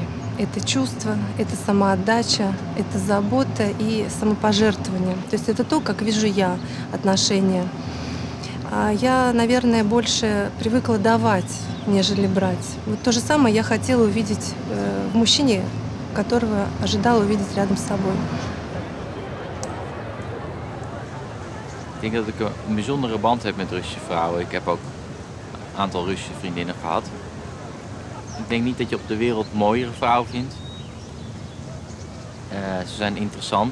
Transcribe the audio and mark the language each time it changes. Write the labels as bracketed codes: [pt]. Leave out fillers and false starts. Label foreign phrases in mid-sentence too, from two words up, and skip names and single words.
[ru] Это чувство, это самоотдача, это забота и самопожертвование. То есть это то, как вижу я отношения. Я, наверное, больше привыкла давать, нежели брать. Вот то же самое я хотела увидеть в мужчине, которого ожидала увидеть рядом с собой. [nl] Ik denk dat ik een bijzondere band heb met Russische vrouwen. Ik heb ook een aantal Russische vriendinnen gehad. Ik denk niet dat je op de wereld mooiere vrouwen vindt. Ze zijn interessant.